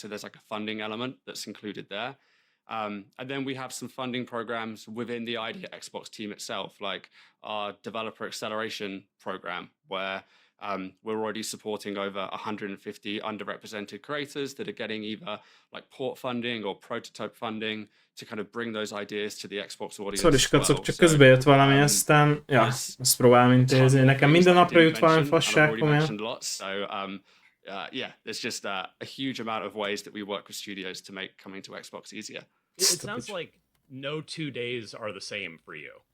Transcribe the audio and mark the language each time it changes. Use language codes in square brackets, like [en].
[en] So there's like a funding element that's included there. And then we have some funding programs within the ID Xbox team itself, like our developer acceleration program, where we're already supporting over 150 underrepresented creators that are getting either like port funding or prototype funding to kind of bring those ideas to the Xbox audience. [hu] Sorry, skacok, csak közbe jött valami, aztán ezt próbálom intézni. Nekem minden napra jut valami fasság, komolyan. [en] So, yeah, there's just a huge amount of ways that we work with studios to make coming to Xbox easier. It sounds like no 2 days are the same for you.